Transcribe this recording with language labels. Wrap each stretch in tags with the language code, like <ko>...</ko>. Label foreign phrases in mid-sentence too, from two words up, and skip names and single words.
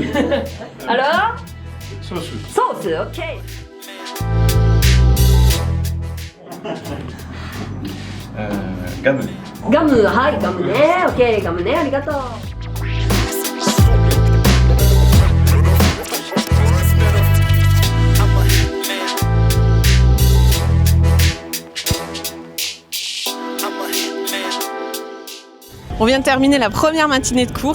<fr>Alors sauce, ok.</fr> <ja>ガム。ガム、はい、ガムね。オッケー、ガムね、ありがとう。</ja> <fr>On vient de terminer la première matinée de cours.</fr>